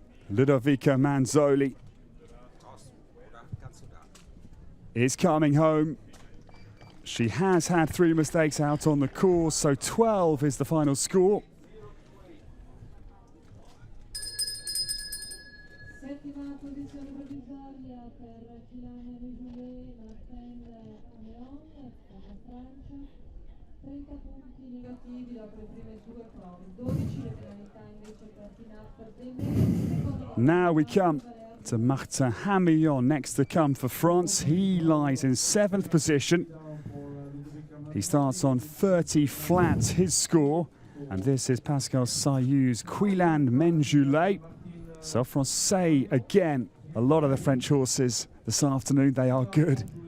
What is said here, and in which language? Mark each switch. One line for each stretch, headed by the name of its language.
English: Ludovica Manzoli is coming home. She has had 3 mistakes out on the course, so 12 is the final score.
Italian: Settima posizione provvisoria per Chilane Rizulé, Martin Ameon per la Francia. 30 punti negativi dopo le prime 2 prove, 12 le penalità invece per Pinap.
English: Now we come to Martin Hamillon next to come for France. He lies in 7th position. He starts on 30 flat, his score. And this is Pascal Sayou's Quiland Menjoulet. So Francais again, a lot of the French horses this afternoon, they are good.